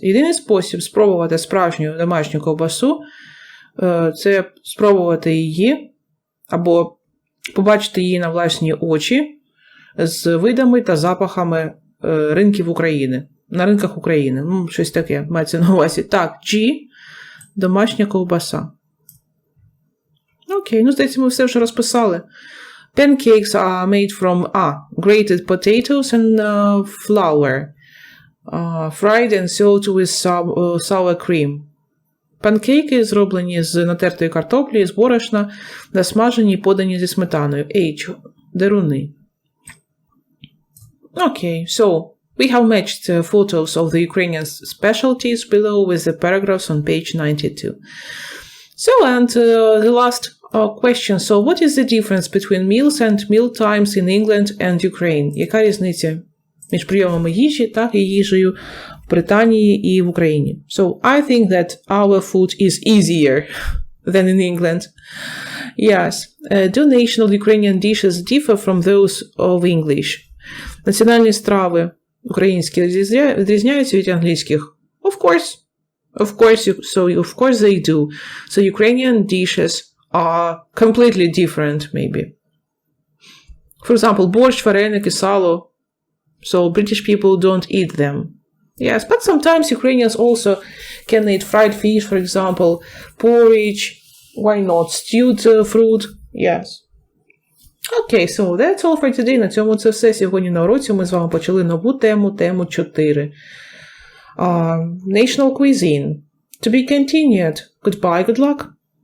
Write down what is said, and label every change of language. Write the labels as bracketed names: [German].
[Ukrainian] Єдиний спосіб спробувати справжню домашню ковбасу – це спробувати її або побачити її на власні очі з видами та запахами ринків України. На ринках України. Щось таке мається на увазі. Так, G – домашня ковбаса. Окей, здається, ми все вже розписали. [English] Pancakes are made from grated potatoes and flour. Fried and served with sour cream. [Ukrainian] Панкейки зроблені з натертої картоплі, з борошна, насмажені і подані зі сметаною. H. Деруни. [English] Okay, so we have matched photos of the Ukrainian specialties below with the paragraphs on page 92. So, and the last question. So, what is the difference between meals and meal times in England and Ukraine? [Ukrainian] Яка різниця між прийомами їжі та їжею в Британії і в Україні? [English] So, I think that our food is easier than in England. Yes. Do national Ukrainian dishes differ from those of English? [Ukrainian] Національні страви українські відрізняються від англійських? [English] Of course. Of course they do. So, Ukrainian dishes are completely different, maybe. For example, борщ, вареники, сало. So British people don't eat them. Yes, but sometimes Ukrainians also can eat fried fish, for example, porridge, why not, stewed fruit, yes. Okay, so that's all for today. [Ukrainian] На цьому це все сьогодні на уроці. Ми з вами почали нову тему 4. [English] National cuisine. To be continued. Goodbye, good luck.